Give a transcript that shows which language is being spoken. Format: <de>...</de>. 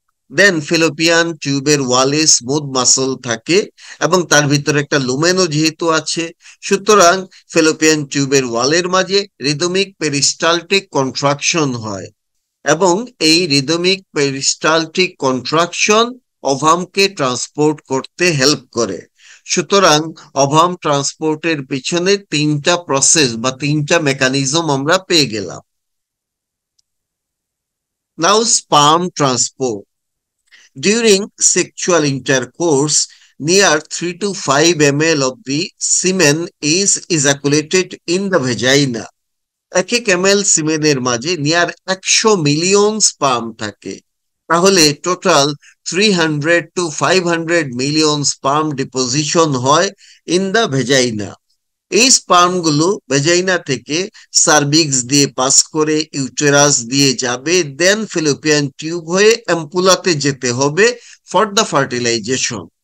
<bn>দেন ফিলোপিয়ান টিউবের ওয়ালে smooth muscle থাকে এবং তার ভিতরে একটা লুমেনও যেহেতু আছে, সুতরাং ফিলোপিয়ান টিউবের ওয়ালের মাঝে রিদমিক পেরিস্টালটিক কন্ট্রাকশন হয়, এবং এই রিদমিক পেরিস্টালটিক কন্ট্রাকশন ওভামকে ট্রান্সপোর্ট করতে হেল্প করে। সুতরাং ওভাম ট্রান্সপোর্টের পিছনে 3টা প্রসেস বা 3টা মেকানিজম আমরা পেয়ে গেলাম। নাও sperm transport.</bn> <en>During sexual intercourse, near 3 to 5 ml of the semen is ejaculated in the vagina.</en> <bn>1 ml সিমেনের মাঝে নিয়ার 100 মিলিয়ন স্পার্ম থাকে। তাহলে total 300 to 500 million sperm deposition হয়</bn> <en>In the vagina.</en> <bn>এই স্পার্ম গুলো ভেজাইনা থেকে সার্ভিক্স দিয়ে pass করে uterus দিয়ে যাবে, দেন ফিলোপিয়ান টিউব হয়ে অ্যাম্পুলাতে যেতে হবে ফর দ্য ফার্টিলাইজেশন।</bn>